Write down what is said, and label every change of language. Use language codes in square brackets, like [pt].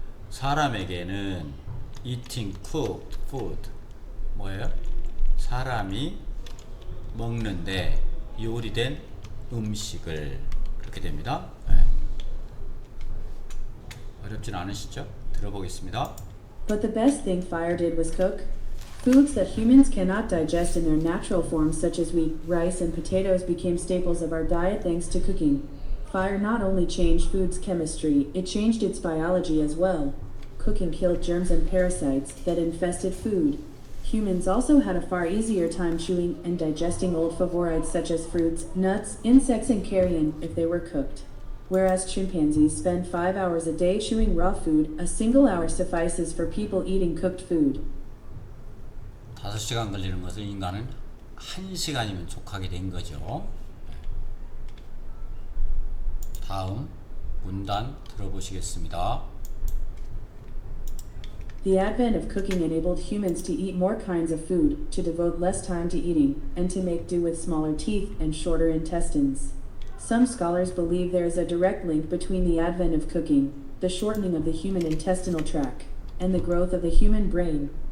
[ko] 사람에게는 [en] eating cooked food, [ko] 뭐예요? 사람이 먹는데 요리된 음식을, 그렇게 됩니다. 어렵진 않으시죠? 들어보겠습니다. [en] But the best thing fire did was cook. Foods that humans cannot digest in their natural forms, such as wheat, rice, and potatoes, became staples of our diet thanks to cooking. Fire not only changed food's chemistry, it changed its biology as well. Cooking killed germs and parasites that infested food. Humans also had a far easier time chewing and digesting old favorites such as fruits, nuts, insects, and carrion if they were cooked. Whereas chimpanzees spend 5 hours a day chewing raw food, a single hour suffices for people eating cooked food. [ko] 5시간 걸리는 것을 인간은 1시간이면 족하게 된 거죠. 다음 문단 들어보시겠습니다. [en] The advent of cooking enabled humans to eat more kinds of food, to devote less time to eating, and to make do with smaller teeth and shorter intestines. Some scholars believe there is a direct link between the advent of cooking, the shortening of the human intestinal tract, and the growth of the human brain.